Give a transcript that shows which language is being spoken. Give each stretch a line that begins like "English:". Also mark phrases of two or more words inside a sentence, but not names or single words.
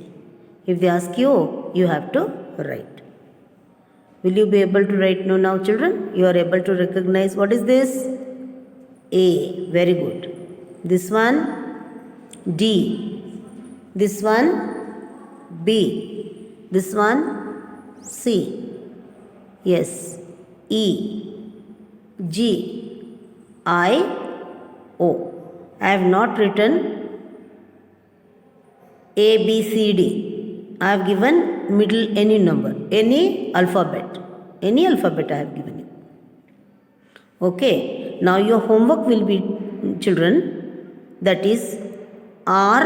English: If they ask you, you have to write. Will you be able to write now, children? You are able to recognize what is this? A. Very good. This one D. This one B. This one C. Yes. E. G. I. O. I have not written A, B, C, D. I have given middle any number, any alphabet. Any alphabet I have given you. Okay. Now your homework will be, children, that is R.